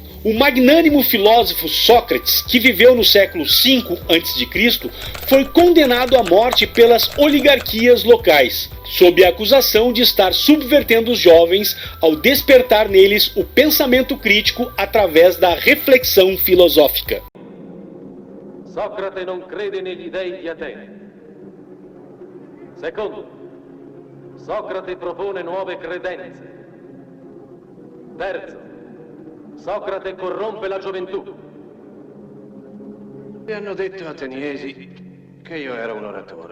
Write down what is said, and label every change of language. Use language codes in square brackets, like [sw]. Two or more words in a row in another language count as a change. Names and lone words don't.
[pt] O magnânimo filósofo Sócrates, que viveu no século V a.C., foi condenado à morte pelas oligarquias locais, sob a acusação de estar subvertendo os jovens ao despertar neles o pensamento crítico através da reflexão filosófica. [it] Socrate non crede negli dei di Atene. Secondo, Socrate propone nuove credenze. Terzo, Socrate corrompe la gioventù. Mi hanno detto ateniesi che io ero un oratore.